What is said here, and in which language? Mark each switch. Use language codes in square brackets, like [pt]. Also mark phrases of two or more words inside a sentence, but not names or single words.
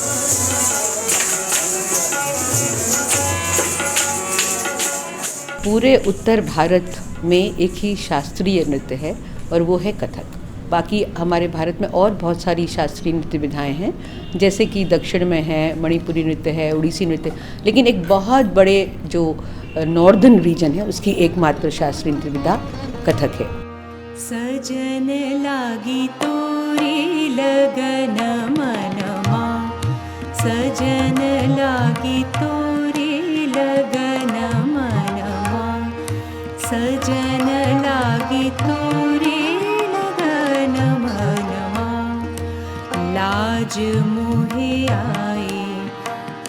[hi] पूरे उत्तर भारत में एक ही शास्त्रीय नृत्य है और वो है कथक। बाकी हमारे भारत में और बहुत सारी शास्त्रीय नृत्य विधाएं हैं, जैसे कि दक्षिण में है मणिपुरी नृत्य है, उड़ीसी नृत्य, लेकिन एक बहुत बड़े जो [en] northern region [hi] है उसकी एकमात्र शास्त्रीय नृत्य विधा कथक है। सजन लागी तोरी लगन मनमा, सजन लागी तोरी लगन मनमा, सजन लागी तोरी लगन मनमा, लाज मोहे आए